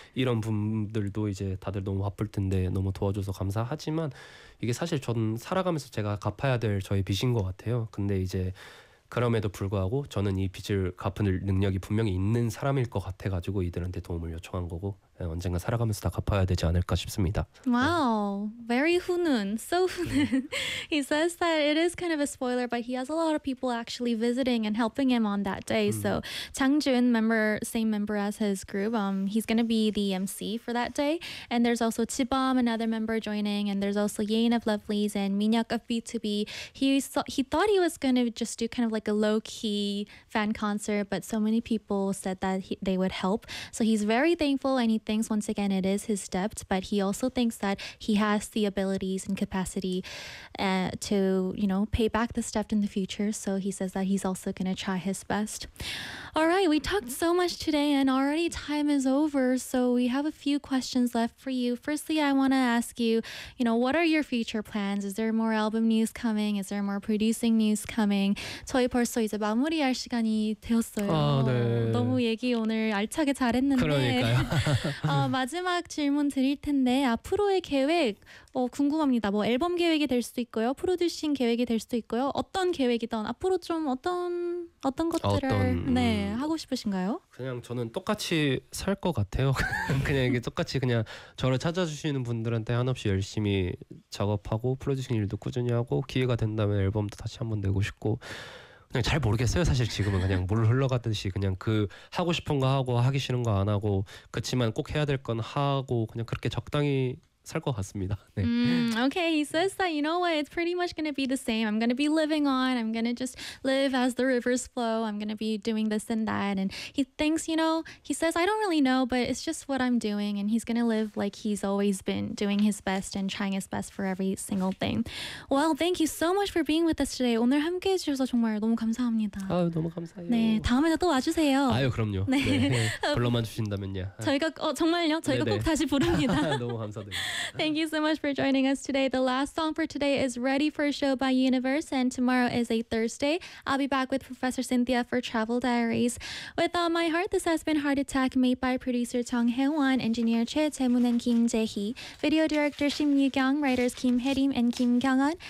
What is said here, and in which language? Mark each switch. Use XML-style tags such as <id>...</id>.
<ko>이런 분들도 이제 다들 너무 바쁠 텐데 너무 도와줘서 감사하지만 이게 사실 전 살아가면서 제가 갚아야 될 저의 빚인 것 같아요. 근데 이제 그럼에도 불구하고 저는 이 빚을 갚을 능력이 분명히 있는 사람일 것 같아가지고 이들한테 도움을 요청한 거고 언젠가 살아가면서 다 갚아야 되지 않을까 싶습니다. 와우,</ko> <en>wow, very</en> <ko>훈훈,</ko> <en>so</en> <ko>훈훈.</ko> <en>He says that it is kind of a spoiler, but he has a lot of people actually visiting and helping him on that day. So Chang Jun, member, same member as his group, he's going to be the MC for that day. And there's also Chibam, another member joining, and there's also Yein of Lovelies and Minhyuk of B2B. He thought he was going to just do kind of like a low-key fan concert, but so many people said that they would help. So he's very thankful, and he thinks, once again, it is his debt, but he also thinks that he has the abilities and capacity to, you know, pay back this debt in the future. So he says that he's also going to try his best. All right, we talked so much today and already time is over. So we have a few questions left for you. Firstly, I want to ask you, you know, what are your future plans? Is there more album news coming? Is there more producing news coming?</en> <ko>저희 벌써 이제 마무리할 시간이 되었어요. 아, 네. 너무 얘기 오늘 알차게 잘했는데. 그러니까요. 마지막 질문 드릴 텐데 앞으로의 계획 궁금합니다. 뭐 앨범 계획이 될 수도 있고요, 프로듀싱 계획이 될 수도 있고요. 어떤 계획이든 앞으로 좀 어떤 것들을 네 하고 싶으신가요? 그냥 저는 똑같이 살 것 같아요. 그냥 이게 똑같이 그냥 저를 찾아주시는 분들한테 한없이 열심히 작업하고 프로듀싱 일도 꾸준히 하고 기회가 된다면 앨범도 다시 한번 내고 싶고. 그냥 잘 모르겠어요. 사실 지금은 그냥 물 흘러가듯이 그냥 그 하고 싶은 거 하고 하기 싫은 거 안 하고 그렇지만 꼭 해야 될 건 하고 그냥 그렇게 적당히 살 것 같습니다. 네.</ko> <en>Okay, he says that, you know what, it's pretty much going to be the same. I'm going to be living on, I'm going to just live as the rivers flow, I'm going to be doing this and that. And he thinks, you know, he says, I don't really know, but it's just what I'm doing. And he's going to live like he's always been doing his best and trying his best for every single thing. Well, thank you so much for being with us today.</en> <ko>오늘 함께해 주셔서 정말 너무 감사합니다. 아유, 너무 감사해요. 네, 다음에도 또 와주세요. 아유, 그럼요. 네. 불러만 주신다면요. 저희가, 정말요? 저희가 네네. 꼭 다시 부릅니다. 너무 감사드립니다.</ko> <en>Thank you so much for joining us today. The last song for today is Ready for a Show by Universe, and tomorrow is a Thursday. I'll be back with Professor Cynthia for Travel Diaries. With All My Heart, this has been Heart Attack, made by producer Jung Hae-won, engineer Choi Tae-moon and Kim Jae-hee, video director Shim Yu-kyung, writers Kim Hae-rim and Kim Kyung-hun.</en>